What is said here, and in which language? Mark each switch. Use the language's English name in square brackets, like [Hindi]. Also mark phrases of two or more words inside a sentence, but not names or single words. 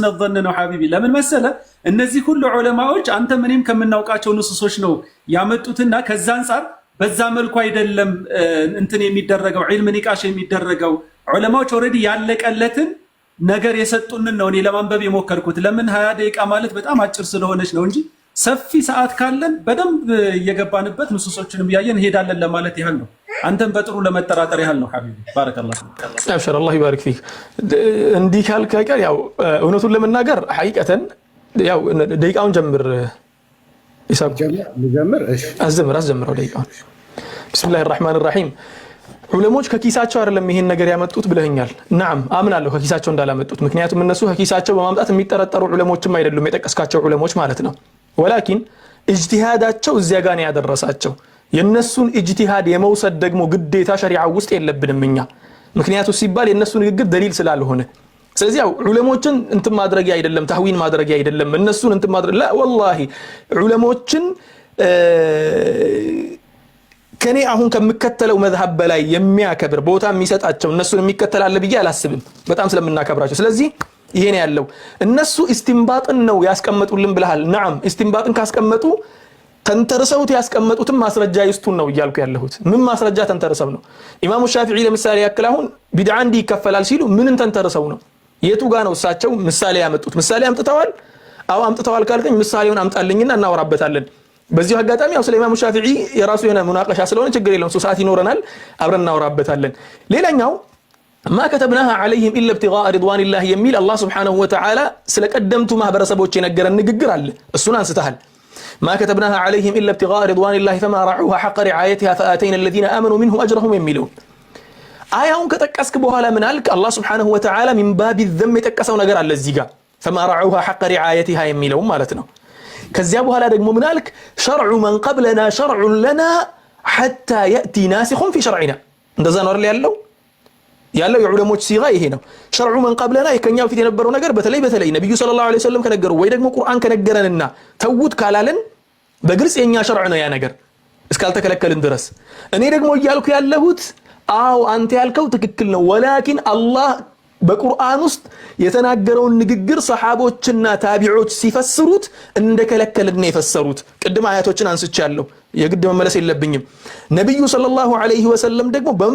[Amharic] ظن ነው ሐቢቢ ለምን መሰለ እነዚህ ሁሉ ዑለማዎች አንተ ምንም ከምናውቃቸው ንሱሶች ነው ያመጡትና ከዛ አንፃር በዛ መልኩ አይደለም እንትን የሚደረገው ዒልም ንቃሽ የሚደረገው ዑለማዎች ኦሬዲ ያለቀለትን ነገር የሰጡንን ነው እኔ ለማንበብ የሞከርኩት ለምን 20 ደቂቃ ማለት በጣም አጭር ስለሆነች ነው እንጂ ሰፊ ሰዓት ካለን በደንብ እየገባንበት ንሱሶችንም ያየን ሄዳለን ለማለት ያህል ነው አንተም በጥሩ ለመጠራጠር ያህል ነው ሐቢቢ ባረከላህ አብሽር አላህ ይባርክ ፊክ እንዲህ ካልክ አይቀር ያው እውነቱን ለመናገር ሐቂቀተን ያው ደቂቃውን ጀምር ይሳብ ጀምር እሺ አስጀምረው ደቂቃውን [Arabic] بسم الله الرحمن الرحيم [Amharic] ዑለሞች ከኪሳቸው አይደለም ይሄን ነገር ያመጡት ብለኛል ናም አምናለሁ ከኪሳቸው እንዳላመጡት ምክንያቱም እነሱ ከኪሳቸው በማምጣት የሚጠረጠሩ ዑለሞችም አይደሉም የጠቀስካቸው ዑለሞች ማለት ነው ወላኪን اجتهادቸው እዚያ ጋር ነው ያደረሳቸው የነሱን اجتهاد የመውሰድ ደግሞ ግዴታ ሸሪዓው ውስጥ የለብንም እኛ ምክንያቱም ሲባል የነሱ ንግግር ደሊል ስላልሆነ ስለዚህ ያው ዑለሞችን እንት ማድረግ አይደለም ተህዊን ማድረግ አይደለም እነሱን እንት ማድረግ [Arabic] لا والله [Amharic] ዑለሞችን ከኔ አሁን ከመከተለው መዝሐብ በላይ የሚያከብር ቦታ የሚሰጣቸው እነሱን የሚከተላል ብዬ አላስብም በጣም ስለምናከብራቸው ስለዚህ ይሄ ነው ያለው እነሱ ኢስቲንባጥን ነው ያስቀመጡልን ብለሃል ናም ኢስቲንባጥን ካስቀመጡ ተንተርሰውት ያስቀመጡትም ማስረጃ ይስቱን ነው ይያልኩ ያለሁት ምን ማስረጃ ተንተርሰው ነው ኢማሙ ሻፊዒ ለምሳሌ ያክላሁን ቢድዓ እንዲ ይከፈላል ሲሉ ምንን ተንተርሰው ነው የቱ ጋር ነው እሳቸው ምሳሌ ያመጡት ምሳሌ አምጥተዋል አው አምጥተዋል ካልከኝ ምሳሌውን አምጣልኝና እናወራበታለን በዚህ አጋጣሚ ያው ስለ ኢማሙ ሻፊዒ የራሱ የሆነ ሙናቀሻ ስለሆነ ችግር የለውም ሱሳት ይኖረናል አብረን እናወራበታለን ሌላኛው [Arabic] ما كتبناها عليهم الا ابتغاء رضوان الله يميل الله سبحانه وتعالى [Amharic] ስለቀደምቱ ማህበረሰቦች የነገረን ንግግር አለ እሱን አንስተሃል [Arabic] ما كتبناها عليهم الا ابتغاء رضوان الله فما رعوها حق رعايتها فاتينا الذين امنوا منهم اجرهم يميلون [Amharic] አያውን ከጠቀስክ በኋላ ምን አልክ [Arabic] الله سبحانه وتعالى من باب الذم [Amharic] የጠቀሰው ነገር አለ እዚህ ጋር [Arabic] فما رعوها حق رعايتها [Amharic] የሚለው ማለት ነው ከዚያ በኋላ ደግሞ ምን አልክ [Arabic] شرع من قبلنا شرع لنا حتى ياتي ناسخ في شرعنا [Amharic] እንደዛ ነው ያለው የዑለሞች ሲጋ ይሄ ነው [Arabic] شرع من قبلنا [Amharic] የከኛው ፊት የነበረው ነገር በተለይ ነብዩ [Arabic] صلى الله عليه وسلم [Amharic] ከነገሩ ወይ ደግሞ ቁርአን ከነገረንና ተውት ካላለን በግልጽ የኛ ሸርዕ ነው ያ ነገር እስካልተከለከልን ድረስ እኔ ደግሞ ይያልኩ ያለሁት አው አንተ ያልከው ትክክል ነው ወላኪን አላህ በቁርአን ውስጥ የተናገረውን ንግግር ሰሃቦችና ታቢዖች ሲፈስሩት እንደከለከልን የፈሰሩት ቅድም አያቶችን አንስቻለሁ የግድ መመለስ የለብኝም ነብዩ [Arabic] صلى الله عليه وسلم [Amharic] ደግሞ